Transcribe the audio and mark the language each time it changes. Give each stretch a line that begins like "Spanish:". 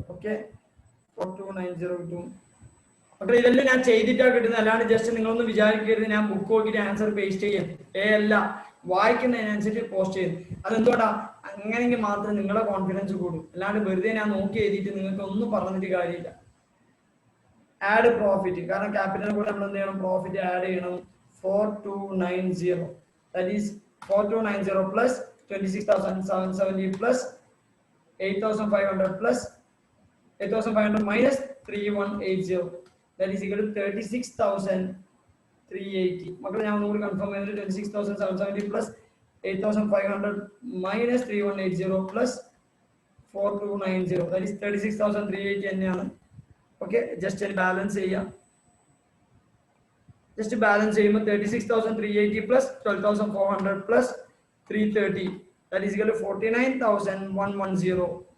Malayalam: Okay, 4290 കിട്ടും. മക്കളെ ഇതെല്ലാം ഞാൻ ചെയ്തിട്ടാണ് കിട്ടുന്നത്, അല്ലാണ്ട് ജസ്റ്റ് നിങ്ങളൊന്നും വിചാരിക്കരുത് ഞാൻ ബുക്ക് നോക്കിയിട്ട് ആൻസർ പേസ്റ്റ് ചെയ്യാൻ. അല്ല, വായിക്കുന്നതിനനുസരിച്ച് പോസ്റ്റ് ചെയ്യും. അതെന്തോടാ, അങ്ങനെയെങ്കിൽ മാത്രമേ നിങ്ങളുടെ കോൺഫിഡൻസ് കൂടും. അല്ലാണ്ട് വെറുതെ ഞാൻ നോക്കി എഴുതിയിട്ട് നിങ്ങൾക്ക് ഒന്നും പറഞ്ഞിട്ട് കാര്യമില്ല. ആഡ് പ്രോഫിറ്റ്, കാരണം ക്യാപിറ്റൽ കൂടെ നമ്മൾ എന്ത് ചെയ്യണം, പ്രോഫിറ്റ് ആഡ് ചെയ്യണം.
English: 4290, that is 4290 plus 26,770 plus 8,500 plus 8,500 minus 3180, that is equal to 36,380.
Malayalam: മക്കളെ ഞാൻ ഒന്നുകൂടി കൺഫേം ചെയ്തിട്ട് 26,770
English: plus 8,500 minus 3180 plus 4290, that is
Malayalam: 36,380 തന്നെയാണ്. ഓക്കെ, ജസ്റ്റ് ബാലൻസ് ചെയ്യാം.
English: just balance
Malayalam: ചെയ്യുമ്പോൾ
English: 36,380 plus 12,400 plus 330, that is equal to 49,110.